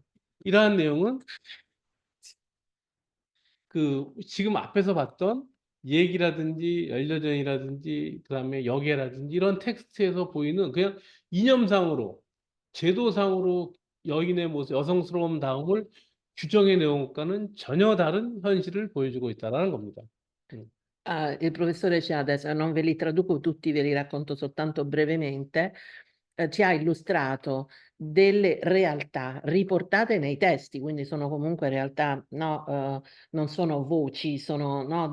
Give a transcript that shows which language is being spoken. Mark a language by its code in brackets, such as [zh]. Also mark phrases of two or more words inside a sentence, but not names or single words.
[ko] 이러한 내용은 그 지금 앞에서 봤던 얘기라든지 연려전이라든지 그다음에 역예라든지 이런 텍스트에서 보이는 그냥 이념상으로 제도상으ro 여인의 모습, 여성스러움 다음을 규정해 내온 것과는 전혀 다른 현실을 보여주고 있다는 겁니다. [it] Il professore ci ha adesso, non ve li traduco tutti, ve li racconto soltanto brevemente, ci ha illustrato delle realtà riportate nei testi, quindi sono comunque realtà, no, non sono voci, sono, no,